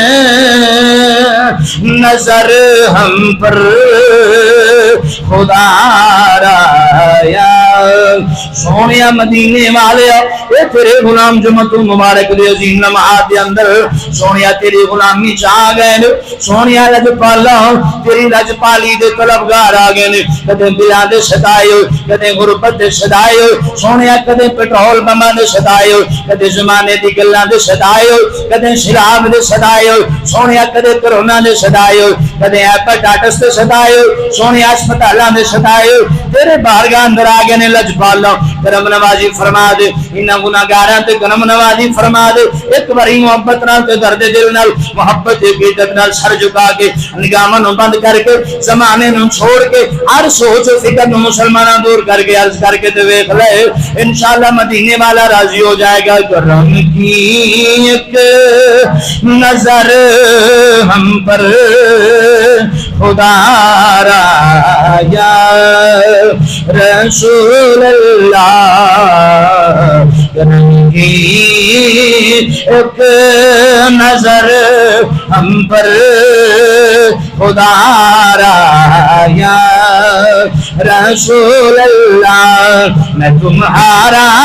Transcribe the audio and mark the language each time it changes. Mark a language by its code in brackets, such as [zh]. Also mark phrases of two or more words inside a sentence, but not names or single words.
[ur] نظر ہم پر خدا را یا [pa] سونیا مدینے والے اے تیرے غلام جمعہ مبارک دے عظیم نماز دے اندر سونیا تیری غلامی چاہ گئے سونیا لج پالا تیری لج پالی دے طلبگار آ گئے کدے دلاں دے صدائے کدے غربت دے صدائے سونیا کدے پٹرول بماں دے صدائے کدے زمانے دی گلاں دے صدائے کدے شراب دے صدائے سونیا کدے کرونا دے صدائے کدے ہیپاٹائٹس دے صدائے سونیا ہسپتالاں دے صدائے تیرے بارگاہ اندر آ گئے نے لجپال کرم نوازی فرما دے انہاں گناہگاراں تے کرم نوازی فرما دے ایک باری محبت نال تے درد دل نال محبت دی عقیدت نال سر جھکا کے نگاہاں نوں بند کر کے زمانے نوں چھوڑ کے ہر سوچ و فکر نوں مسلماناں دور کر کے عرض کر کے تے ویکھ لے انشاءاللہ مدینے والا راضی ہو جائے گا [ur] کرم کی ایک نظر ہم پر خدا را یا رسول اللہ کرم کی ایک نظر ہم پر خدا را یا رسول اللہ میں تمہارا